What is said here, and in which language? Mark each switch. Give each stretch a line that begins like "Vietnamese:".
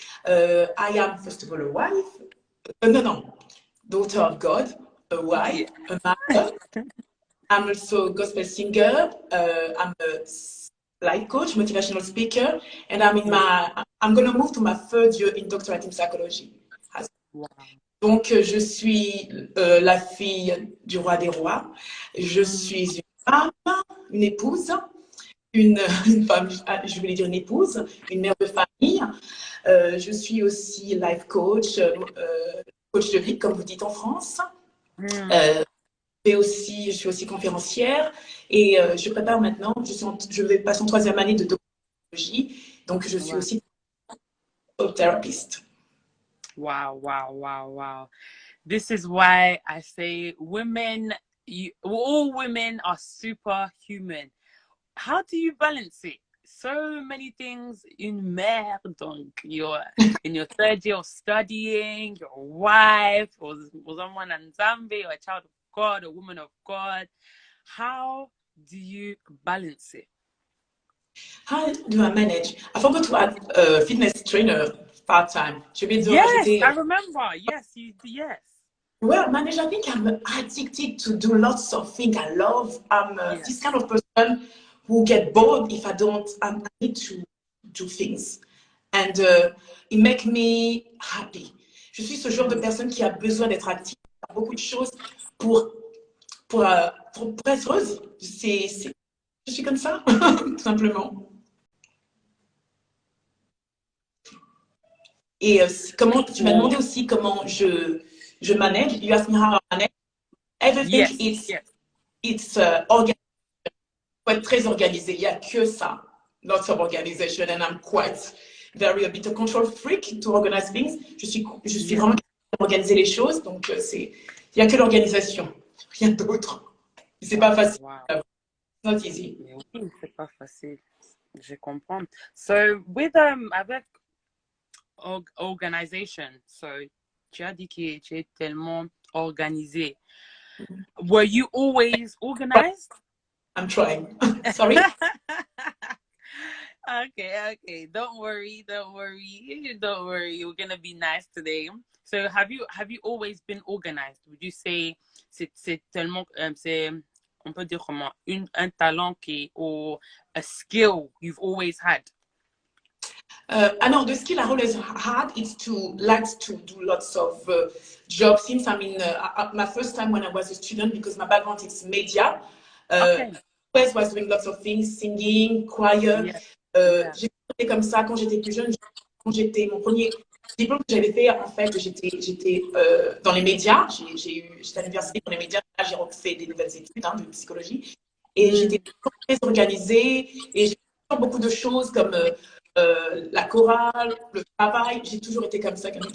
English: I am, first of all, a wife. No, daughter of God, a wife, a mother. I'm also a gospel singer. I'm a life coach, motivational speaker, and I'm gonna move to my third year in doctorate in psychology. Wow.
French: Donc, je suis la fille du roi des rois. Je suis une femme, une épouse, une femme, je voulais dire une épouse, une mère de famille. Je suis aussi life coach, coach de vie, comme vous dites en France. Je suis aussi conférencière et je prépare maintenant, je vais passer en troisième année de doctorologie, donc je suis aussi thérapeute.
English: Wow, wow, wow, wow. This is why I say women, all women are superhuman. How do you balance it? So many things,
French: une mère, donc
English: you're in your third year of studying, your wife, or someone in Zambia, or a child of God, a woman of God. How do you balance it? How do I manage? I forgot to add a fitness trainer part-time. Yes, I remember. Yes. Well, manage, I think I'm addicted to do lots of things I love. I'm this kind of person who get bored if I need to do things. And it makes me happy.
French: Je suis ce genre de personne qui a besoin d'être active, faire beaucoup de choses pour être heureuse. Je suis comme ça, tout simplement. Et comment tu m'as demandé aussi comment je manage.
English: You asked me how I manage. Everything it's organized.
French: Il faut être très organisé. Il n'y a que ça.
English: Lots of organization, and I'm quite a bit of control freak to organize things.
French: Je suis vraiment capable d'organiser les choses. Donc il n'y a que l'organisation, rien d'autre. C'est pas facile.
English: Wow. It's not easy.
French: Oui, c'est pas facile. Je comprends.
English: So with
French: avec organization, so tu as dit que tu es tellement organisé.
English: Were you always organized? I'm trying. Sorry? Okay. Don't worry. We're gonna be nice today. So have you always been organized? Would you say
French: c'est tellement on peut dire comment un talent
English: or a skill you've always had? The skill I always had is to do lots of jobs. Since my first time when I was a student, because my background is media, I was doing lots of things, singing, choir.
French: J'ai été comme ça quand j'étais plus jeune. Mon premier diplôme que j'avais fait, en fait, j'étais dans les médias. J'étais à l'université dans les médias. Là, j'ai refait des nouvelles études de psychologie. Et j'étais très organisée. Et j'ai fait beaucoup de choses comme la chorale, le travail. J'ai toujours été comme ça.